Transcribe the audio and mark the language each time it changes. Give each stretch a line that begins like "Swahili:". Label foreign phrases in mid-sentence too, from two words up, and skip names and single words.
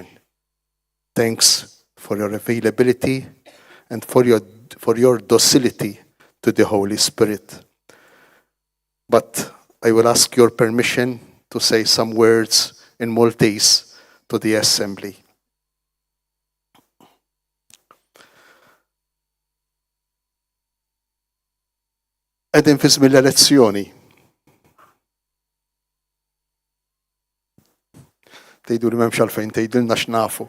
English: Thanks for your availability and for your docility to the Holy Spirit. But I will ask your permission to say some words in Maltese to the Assembly.
Maltese: Qegħdin fi żmien l-elezzjoni. Tgħidu li m'hemmx għalfejn tgħidilna x'nafu.